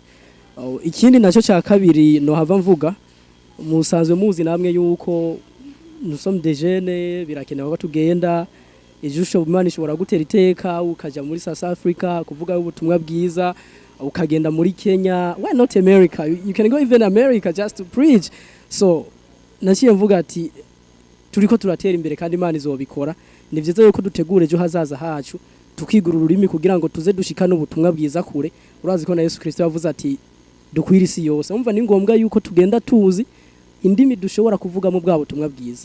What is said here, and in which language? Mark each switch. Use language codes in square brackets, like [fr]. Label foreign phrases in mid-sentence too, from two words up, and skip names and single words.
[rn] Ikindi naco ca kabiri no hava mvuga, musanzwe muzi namwe yuko [fr] nous sommes des jeunes, [rn] birakenewe ko tugenda ijusho Imana ishobora gutera iteka ukaja muri South Africa kuvuga ubutumwa bwiza, ukagenda muri Kenya. [en] Why not America? You can go even America just to preach. [rn] So naciye mvuga ati turiko turatera imbere kandi Imana izobikora. Ni vyiza yuko dutegure ejo hazaza hacu, tukigura ururimi kugira ngo tuze dushikane ubutumwa bwiza kure. Urazi ko na Yesu Kristo yavuze ati dukwira isi yose. Umva ni ngombwa yuko tugenda tuzi indimi dushobora kuvuga mu bwa butumwa bwiza.